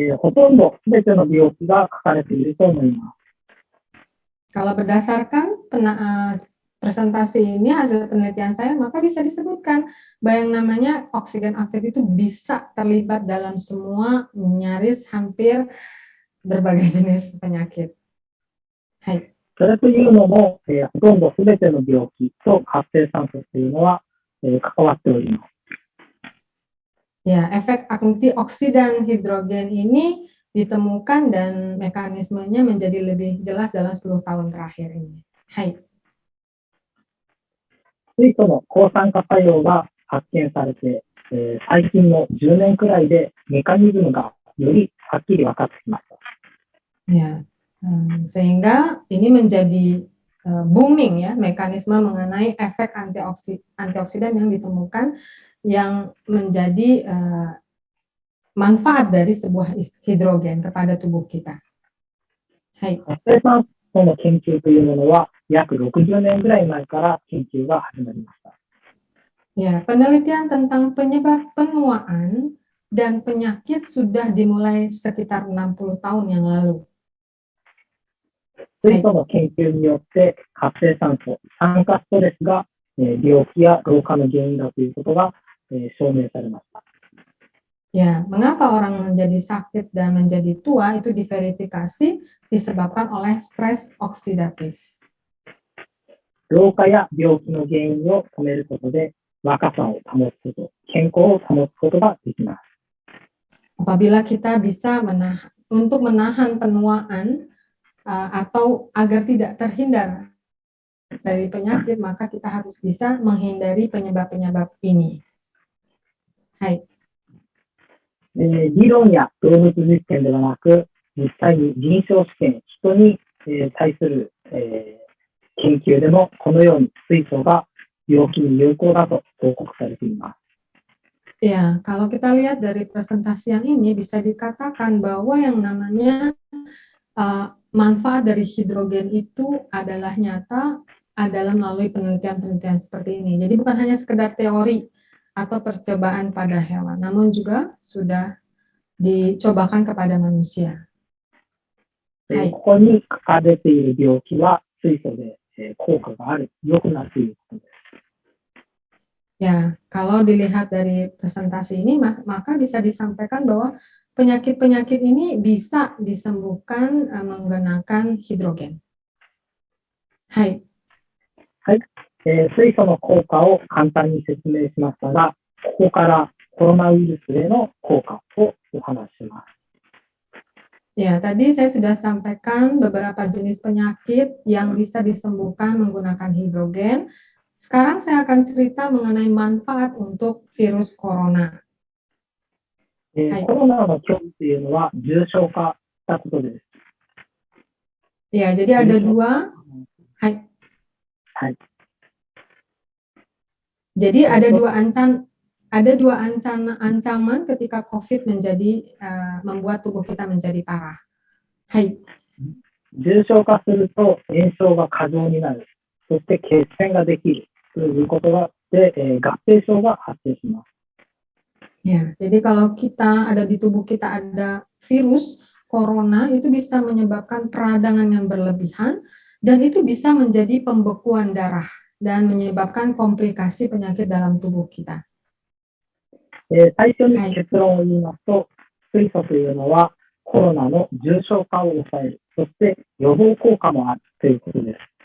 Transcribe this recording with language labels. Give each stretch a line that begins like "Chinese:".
Japanese: ほとんどすべての病気が書かれていると思います。
Indonesian: Kalau berdasarkan presentasi ini, hasil penelitian saya, maka bisa disebutkan bahwa yang namanya oksigen aktif itu bisa terlibat dalam semua nyaris hampir berbagai jenis penyakit. Hai.
Japanese: それというのも、ほとんどすべての病気と活性酸素というのは、関わっております。
Indonesian: Ya, efek antioksidan hidrogen ini ditemukan dan mekanismenya menjadi lebih jelas dalam 10 tahun terakhir ini. Hai.
Japanese: 水素の抗酸化作用が発見されて、最近の10年くらいでメカニズムがよりはっきり分かってきました。
Indonesian: Ya, sehingga ini menjadi booming ya, mekanisme mengenai efek antioksidan yang ditemukan yang menjadi manfaat dari sebuah hidrogen kepada tubuh kita. Hai.
Japanese: 活性酸素の研究というものは約60年ぐらい前から研究が始まりました。
Indonesian: Ya, penelitian tentang penyebab penuaan dan penyakit sudah dimulai sekitar 60 tahun yang lalu.
Japanese: 水素の研究によって活性酸素、酸化ストレスが病気や老化の原因だということが証明されました。
Indonesian: Ya, mengapa orang menjadi sakit dan menjadi tua itu diverifikasi disebabkan oleh stres oksidatif.
Japanese: 老化や病気の原因を止めることで若さを保つこと、健康を保つことができます。
Indonesian: Apabila kita bisa untuk menahan penuaan atau agar tidak terhindar dari penyakit, maka kita harus bisa menghindari penyebab-penyebab ini. Hai.
Japanese: 理論や動物実験ではなく、実際に臨床試験、人に対する研究でもこのように水素が病気に有効だと報告されています。
Indonesian: Ya, kalau kita lihat dari presentasi yang ini bisa dikatakan bahwa yang namanya manfaat dari hidrogen itu adalah nyata adalah melalui penelitian-penelitian seperti ini. Jadi bukan hanya sekedar teori atau percobaan pada hewan, namun juga sudah dicobakan kepada manusia.
Japanese: ここに書かれている病気は水素で効果がある、良くなるということです。
Indonesian: Ya, kalau dilihat dari presentasi ini, maka bisa disampaikan bahwa penyakit-penyakit ini bisa disembuhkan menggunakan hidrogen. Hai. はい。
Japanese: 水素の効果を簡単に説明しましたが、ここからコロナウイルスへの効果をお話しします。
Indonesian: Ya, tadi saya sudah sampaikan beberapa jenis penyakit yang bisa disembuhkan menggunakan hidrogen. Sekarang saya akan cerita mengenai manfaat untuk virus corona. はい。
Japanese: コロナの脅威というのは重症化したことです。
Indonesian: Ya, jadi ada
Japanese: 重症
Indonesian: dua. Hai. はい。 Jadi ada dua ancaman ketika COVID membuat tubuh kita menjadi parah. Hai.
Japanese: 重症化すると炎症が過剰になる。そして血栓ができるということで、合併症が発生します。
Indonesian: Ya, jadi kalau di tubuh kita ada virus corona, itu bisa menyebabkan peradangan yang berlebihan dan itu bisa menjadi pembekuan darah dan menyebabkan komplikasi penyakit dalam tubuh kita.
Japanese: 最初に結論を言いますと、水素というのはコロナの重症化を抑える、そして予防効果もあるということです。